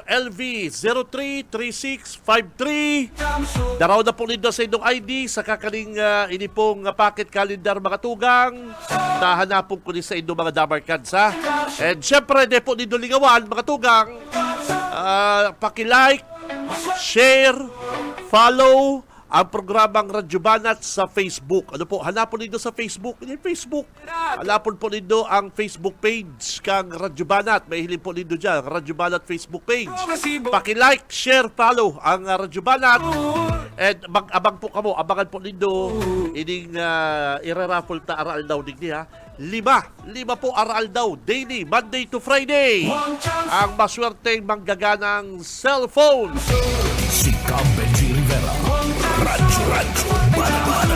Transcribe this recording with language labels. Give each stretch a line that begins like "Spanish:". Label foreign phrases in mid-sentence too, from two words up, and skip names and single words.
Bikol: LV 033653. Daraw na po nito sa inyong ID sa kakaling ini pong pocket calendar mga tugang. Nahanapon ko din sa inyong mga damar cards ha. And syempre, di po nito lingawan mga tugang. Paki-
English: like, share, follow
Bikol: ang programang Radyo Banat sa Facebook. Ano po, hanapon nito sa Facebook. Ini Facebook. Hanapon po nito ang Facebook page kang Radyo Banat. May hiling po nito dyan, Radyo Banat Facebook page. Paki-
English: like, share, follow
Bikol: ang Radyo Banat. And abang po kamo, abangan po nito ining iraraffle ta aral daw digdi ha. Lima po aral daw daily,
English: Monday to Friday.
Bikol: Ang maswerteng manggaganang cellphone. Si Cam Benji Rivera. Radyo Bana.